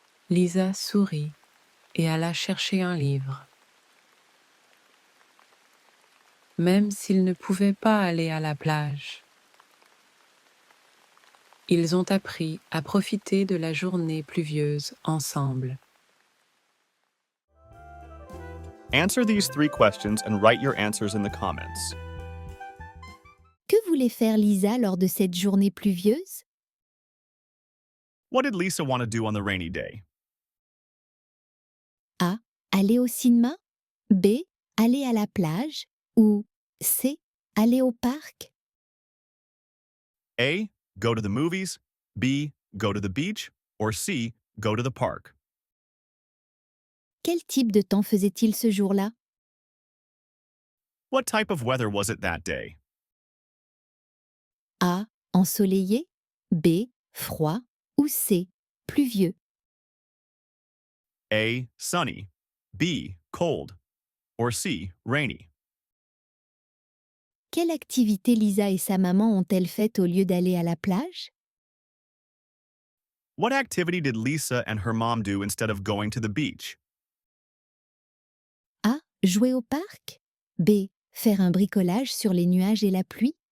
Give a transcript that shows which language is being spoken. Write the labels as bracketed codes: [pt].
[fr] Lisa sourit et alla chercher un livre. Même s'ils ne pouvaient pas aller à la plage, ils ont appris à profiter de la journée pluvieuse ensemble. [en] Answer these 3 questions and write your answers in the comments. [fr] Que voulait faire Lisa lors de cette journée pluvieuse? [en] What did Lisa want to do on the rainy day? [fr] A. Aller au cinéma. B. Aller à la plage. Ou C. Aller au parc. [en] A. Go to the movies. B. Go to the beach. Or C. Go to the park. [fr] Quel type de temps faisait-il ce jour-là? [en] What type of weather was it that day? [fr] A. Ensoleillé. B. Froid. Ou C. Pluvieux. [en] A. Sunny. B. Cold. Or C. Rainy. [fr] Quelle activité Lisa et sa maman ont-elles faites au lieu d'aller à la plage? [en] What activity did Lisa and her mom do instead of going to the beach? [fr] A. Jouer au parc. B. Faire un bricolage sur les nuages et la pluie.